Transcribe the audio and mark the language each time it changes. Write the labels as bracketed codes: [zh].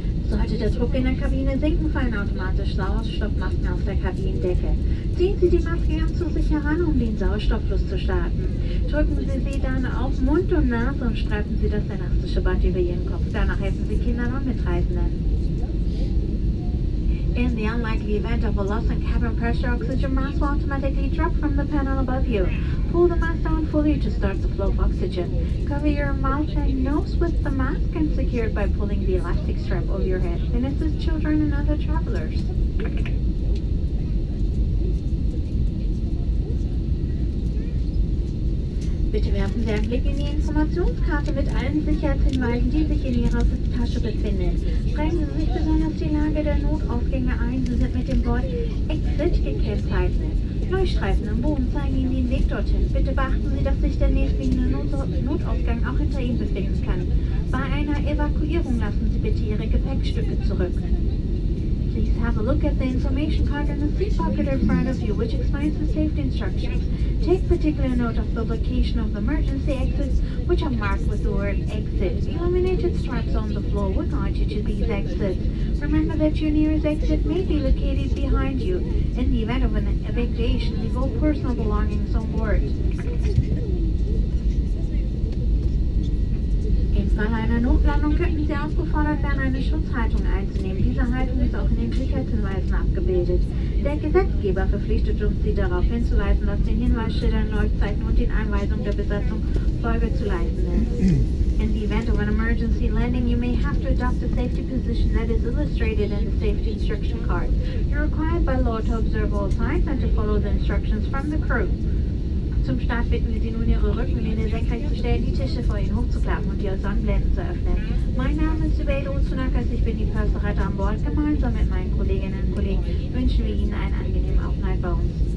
[de] Sollte der Druck in der Kabine sinken, fallen automatisch Sauerstoffmasken aus der Kabinendecke. Ziehen Sie die Maske ganz so sicher ran, um den Sauerstofffluss zu starten. Drücken Sie sie dann auf Mund und Nase und streifen Sie das elastische Band über Ihren Kopf. Danach helfen Sie Kindern und Mitreisenden. [en] In the unlikely event of a loss in cabin pressure, oxygen mask will automatically drop from the panel above you. Pull the mask down fully to start the flow of oxygen. Cover your mouth and nose with the mask and secure it by pulling the elastic strap over your head. And assist children and other travelers. [de] Bitte werfen Sie einen Blick in die Informationskarte mit allen Sicherheitshinweisen, die sich in Ihrer Sitztasche befinden. Prägen Sie sich besonders die Lage der Notausgänge ein. Sie sind mit dem Wort Exit gekennzeichnet. Leuchtstreifen am Boden zeigen Ihnen den Weg dorthin. Bitte beachten Sie, dass sich der nächstliegende Notausgang auch hinter Ihnen befinden kann. Bei einer Evakuierung lassen Sie bitte Ihre Gepäckstücke zurück. [en] Please have a look at the information card in the seat pocket in front of you, which explains the safety instructions. Take particular note of the location of the emergency exits, which are marked with the word exit. Illuminated stripes on the floor will guide you to these exits. Remember that your nearest exit may be located behind you. In the event of an evacuation, leave all personal belongings on board. [de] Im Fall einer Notlandung könnten Sie aufgefordert werden, eine Schutzhaltung einzunehmen. Diese Haltung ist auch in den Sicherheitshinweisen abgebildet. Der Gesetzgeber verpflichtet uns, Sie darauf hinzuweisen, dass den Hinweisschildern, Leuchtzeiten und den Einweisungen der Besatzung Folge zu leisten ist. [en] In the event of an emergency landing, you may have to adopt a safety position that is illustrated in the safety instruction card. You're required by law to observe all signs and to follow the instructions from the crew. [de] Zum Start bitten wir Sie nun, Ihre Rückenlehne senkrecht zu stellen, die Tische vor Ihnen hochzuklappen und Ihre Sonnenblenden zu öffnen. Mein Name ist Zubeida Utsunakas, ich bin die Purserreiter an Bord. Gemeinsam mit meinen Kolleginnen und Kollegen wünschen wir Ihnen einen angenehmen Aufenthalt bei uns.